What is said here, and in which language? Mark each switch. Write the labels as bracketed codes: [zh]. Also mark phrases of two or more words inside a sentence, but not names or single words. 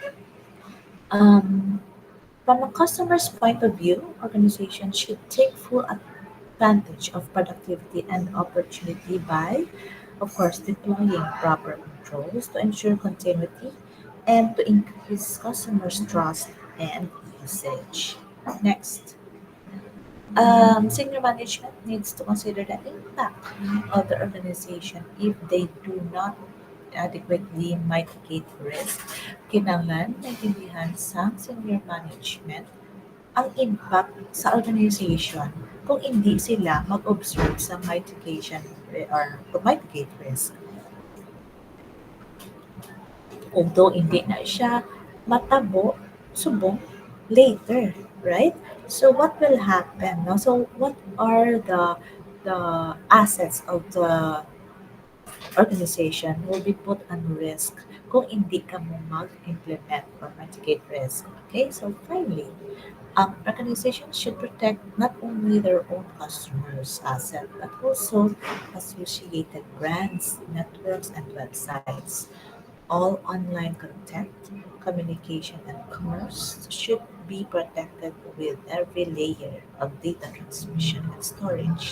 [en] Um, from a customer's point of view, organizations should take full advantage of productivity and opportunity by, of course, deploying proper controls to ensure continuity and to increase customers' trust and usage. Next. Senior management needs to consider the impact of the organization if they do not adequately mitigate risk. [hil] Kinangan naintindihan sa [en] senior management [hil] ang impact sa organization kung hindi sila mag-observe sa mitigation [en] or to mitigate risk. [hil] Although hindi na siya matabo, subong [en] later, right? So what will happen? No? So what are the assets of the organization will be put on risk [hil] kung hindi ka mo mag-implement [en] or mitigate risk. Okay, so finally, organizations should protect not only their own customers' asset but also associated brands, networks, and websites. All online content, communication, and commerce should be protected with every layer of data transmission and storage.